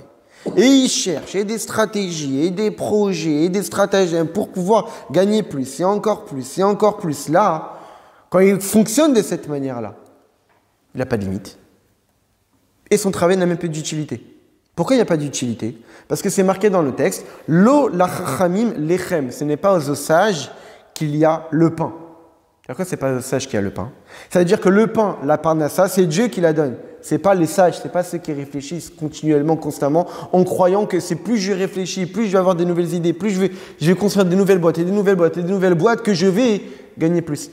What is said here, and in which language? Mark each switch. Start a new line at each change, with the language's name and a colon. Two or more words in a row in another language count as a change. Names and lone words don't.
French: Et il cherche et des stratégies, et des projets, et des stratagèmes pour pouvoir gagner plus, et encore plus, et encore plus. Là, quand il fonctionne de cette manière-là, il n'a pas de limite. Et son travail n'a même pas d'utilité. Pourquoi il n'y a pas d'utilité? Parce que c'est marqué dans le texte,
Hebrew: לא לחכמים לחם.
French: Ce n'est pas aux sages qu'il y a le pain. Pourquoi ce n'est pas aux sages qu'il y a le pain? Ça veut dire que le pain, la parnassa, c'est Dieu qui la donne. Ce n'est pas les sages, ce n'est pas ceux qui réfléchissent continuellement, constamment, en croyant que c'est plus je réfléchis, plus je vais avoir des nouvelles idées, plus je vais construire des nouvelles boîtes et des nouvelles boîtes et des nouvelles boîtes que je vais gagner plus.